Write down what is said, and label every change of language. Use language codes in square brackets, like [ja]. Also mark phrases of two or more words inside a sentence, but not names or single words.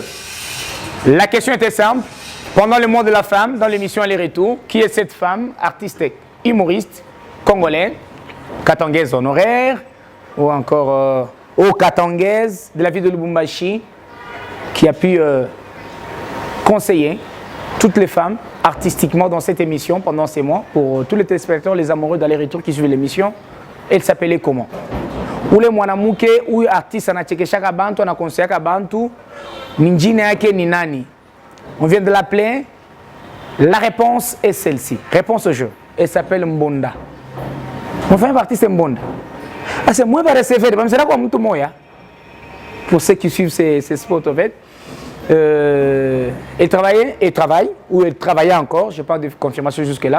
[fr] La question était simple. Pendant le mois de la femme, dans l'émission Aller-Retour, qui est cette femme, artiste, humoriste, congolaise, katangaise honoraire, ou encore katangaise de la ville de Lubumbashi, qui a pu conseiller toutes les femmes artistiquement dans cette émission pendant ces mois, pour tous les téléspectateurs, les amoureux d'Aller-Retour qui suivent l'émission. Elle s'appelait comment? Ou les [sw] mwanamouke ou artiste anachekeshaka bantu anakonseaka bantu ninjine yake ni nani? [fr] On vient de l'appeler. La réponse est celle-ci. Réponse au jeu. Elle s'appelle Mbonda. On fait un artiste Mbonda. Ah, c'est moi qui vais recevoir. C'est là comme tout moya. Pour ceux qui suivent ces spots en fait. Elle travaille, ou elle travaillait encore, je n'ai pas de confirmation jusque-là.